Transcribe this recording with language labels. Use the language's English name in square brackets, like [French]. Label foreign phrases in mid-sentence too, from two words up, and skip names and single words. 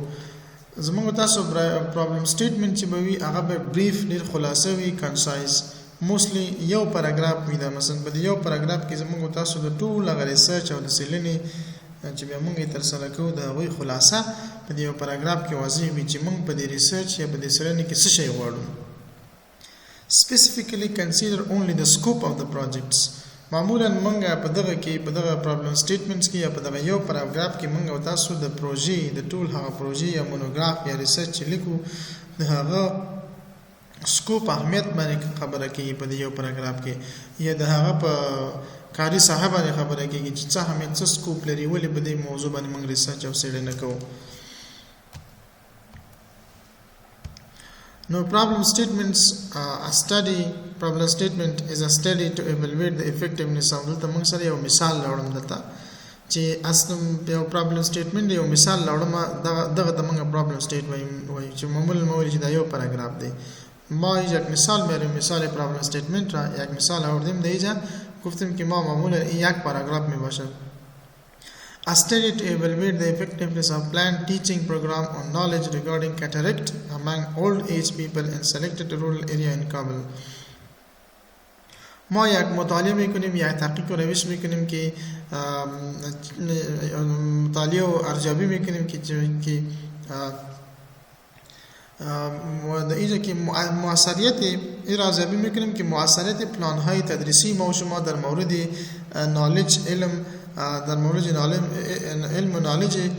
[Pashto] زموږ تاسو [English] problem statement [Pashto] چې به وي هغه به بریف ډېر خلاصه وي کنسایز موستلی یو پاراګراف وي. دا مثلا په یو پاراګراف کې زموږ تاسو د ټول هغه ریسرچ او د څېړنې چې بیا موږ یې ترسره کوو د هغوی خلاصه په یو پاراګراف کې واضح وي چې موږ په دې ریسرچ یا په دې څېړنې کې څه شی غواړو. [English] Specifically consider only the scope of the projects. [Pashto] معمولا موږ په دغه کې په دغه [English] problem statements [Pashto] کې یا په دغه یو پاراګراف کې موږ او تاسو د پروژې د ټول هغه پروژې یا مونوګراف یا ریسرچ چې لیکو د هغه سکوپ اهمیت باندې خبره کوي په دې یو پاراګراف کې یا د هغه په کاري ساحه باندې خبره کوي چې څه اهمیت څه سکوپ لري ولې په دې موضوع باندې موږ ریسرچ او څېړنه کوو. [English] No, problem statements problem statement is a study to evaluate the effectiveness of the [Pashto] موږ سره یو مثال لاړم دلته چې اصل یو [English] problem statement [Pashto] یو مثال لاړم دغه د موږ [English] problem statement [Pashto] وایي چې معمولا موږ چې دا یو پاراګراف دی [Persian] ما یک مثال میارم مثال [English] problem statement [Persian] را یک مثال آوردیم دیجا گفتیم که ما معمولا یک پاراگراف می باشد. [English] A study to evaluate the effectiveness of planned teaching program on knowledge regarding cataract among old age people in selected rural area in Kabul. [Persian] ما یک مطالعه میکنیم یک تحقیق و روش میکنیم که مطالعه و ارزیابی میکنیم که در اینجا که موثریت ارزیابی میکنیم که موثریت پلان های تدریسی ما و شما در مورد نالج علم در مورد علم و نالج